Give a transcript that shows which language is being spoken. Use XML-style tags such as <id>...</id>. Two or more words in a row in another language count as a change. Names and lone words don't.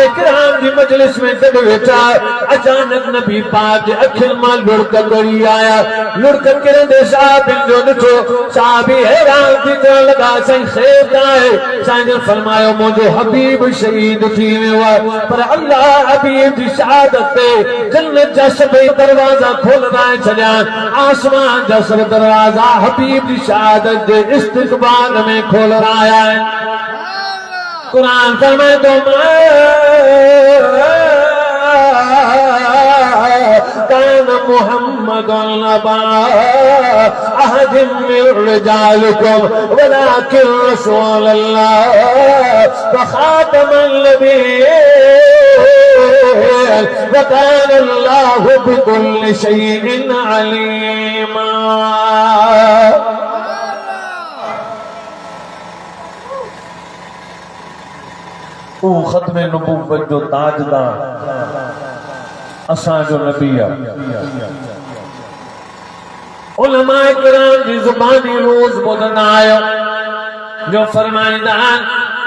<sd>किराम जी मजलिस में जब वेठा अचानक नबी पाक जे अखियुनि मां लुढ़क गड़ी आया लुढ़क किरंदे साहिब जो ॾिठो साहिब हैरान थी चवण लॻा साईं ख़ैर छा आहे साईं जन फरमायो मुंहिंजो हबीब शहीद थी वियो आहे पर अल्लाह हबीब जी शहादत ते जन्नत जा सभई दरवाजा खोलराए छॾिया आसमान जा सब दरवाजा हबीब जी शहादत जे इस्तक़बाल में खोलराया कुरान फरमाए तो</sd> <ar>كان محمد أبا أحد من رجالكم ولكن رسول الله وخاتم النبيين وكان الله بكل شيء عليما</ar> <sd>ओ खत्मे नबूवत जो ताजदार असांजो नबी आहे उलमाए किराम जी ज़ुबानी रोज़ ॿुधंदा आहियो जो फरमाईंदा आहिनि</sd>